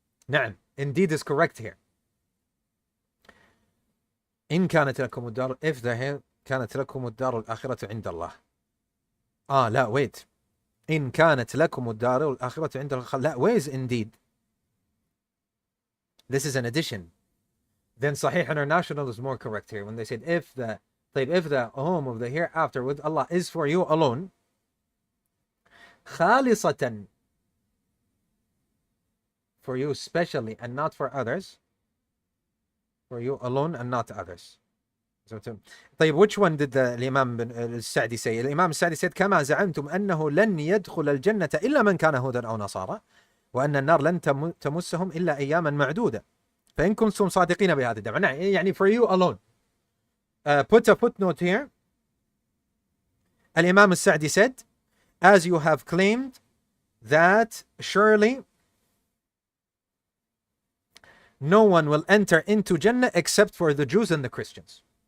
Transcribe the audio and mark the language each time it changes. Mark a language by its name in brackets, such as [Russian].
[English] نعم, indeed is correct here. [Arabic] إن كانت لكم الدار, [English] if [Arabic] كانت لكم الدار الآخرة عند الله. [English] لا wait. [Arabic] إن كانت لكم الدار الآخرة عند الله. [English] لا, where is indeed? This is an addition. Then Sahih International is more correct here when they said if the home of the hereafter with Allah is for you alone, خالصة, for you specially and not for others, for you alone and not others. طيب, which one did الإمام السعدي say? [Arabic] الإمام السعدي said كما زعمتم أنه لن يدخل الجنة إلا من كان هودا أو نصارى وأن النار لن تمسهم إلا أياما معدودة فإن كنتم صادقين بهذا الدعوة. [English] يعني for you alone. Put a footnote here. الإمام السعدي said, as you have claimed that surely no one will enter into Jannah except for the Jews and the Christians.